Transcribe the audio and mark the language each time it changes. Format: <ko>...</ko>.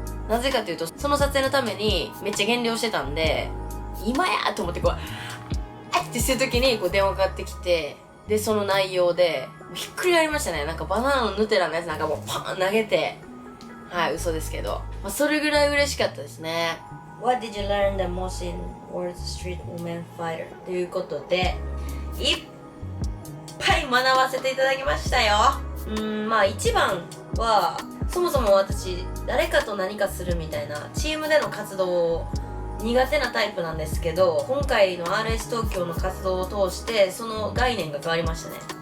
<ja>なぜかというと、その撮影のためにめっちゃ減量してたんで、今やと思ってあってするときに電話かかってきて、で、その内容で、ひっくり返りましたね。なんかバナナのヌテラのやつなんかもうパーン投げて、はい、嘘ですけど。それぐらい嬉しかったですね。</ja> <en>What did you learn the most in World Street Women Fighter?</en> <ja>ということで、いっぱい学ばせていただきましたよ。一番は、そもそも私、誰かと何かするみたいな、チームでの活動苦手なタイプなんですけど、今回の RS 東京の活動を通して、その概念が変わりましたね。</ja>